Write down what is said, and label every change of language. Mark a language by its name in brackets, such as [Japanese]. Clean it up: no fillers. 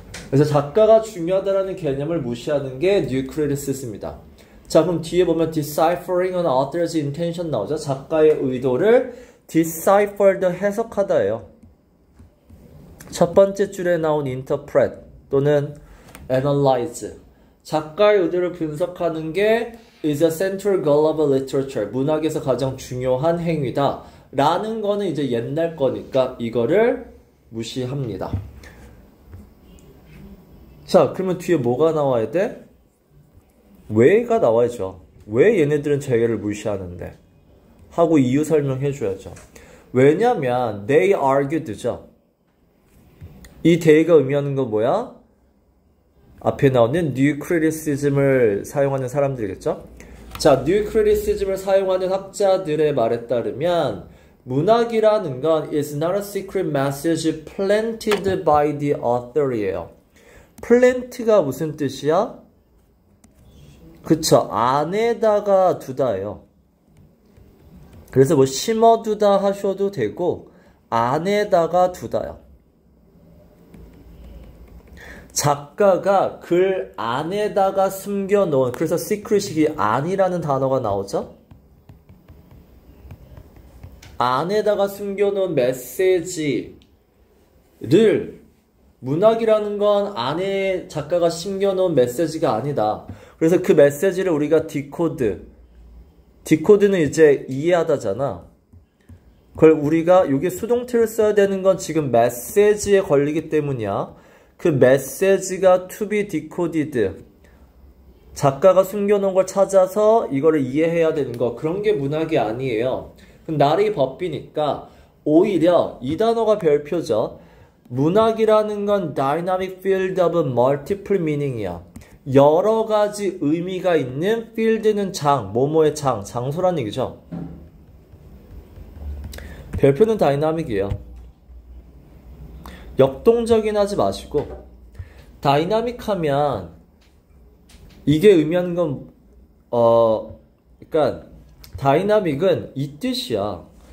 [Korean] 그래서 작가가 중요하다라는 개념을 무시하는 게 New Criticism입니다. 자, 그럼 뒤에 보면 deciphering an author's intention 나오죠. 작가의 의도를 deciphered 해석하다예요. 첫 번째 줄에 나온 interpret 또는 analyze. [English] 작가의 의도를 분석하는 게 is a central goal of literature. [Korean] 문학에서 가장 중요한 행위다. 라는 거는 이제 옛날 거니까 이거를 무시합니다. 자, 그러면 뒤에 뭐가 나와야 돼? 왜가 나와야죠. 왜 얘네들은 재계를 무시하는데? 하고 이유 설명해줘야죠. 왜냐면 they argued죠. 이 they가 의미하는 건 뭐야? 앞에 나오는 new criticism을 사용하는 사람들이겠죠. 자, new criticism을 사용하는 학자들의 말에 따르면 문학이라는 건 is not a secret message planted by the author 이에요. plant가 무슨 뜻이야? 그쵸, 안에다가 두다예요. 그래서 뭐 심어두다 하셔도 되고 안에다가 두다요. 작가가 글 안에다가 숨겨놓은, 그래서 secret이 안이라는 단어가 나오죠. 안에다가 숨겨놓은 메시지를, 문학이라는 건 안에 작가가 숨겨놓은 메시지가 아니다. 그래서 그 메시지를 우리가 디코드는 이제 이해하다잖아. 그걸 우리가 여기 수동태를 써야 되는 건 지금 메시지에 걸리기 때문이야. 그 메시지가 to be decoded, 작가가 숨겨놓은 걸 찾아서 이거를 이해해야 되는 거, 그런 게 문학이 아니에요. 그럼 날이 법비니까 오히려 이 단어가 별표죠. [English] 문학이라는 건 dynamic field of multiple meaning이야. [Korean] 여러 가지 의미가 있는 field는 뭐뭐의 장소란 얘기죠. 별표는 다이나믹이에요. 역동적인 하지 마시고, 다이나믹하면 이게 의미하는 건 그러니까 다이나믹은 이 뜻이야.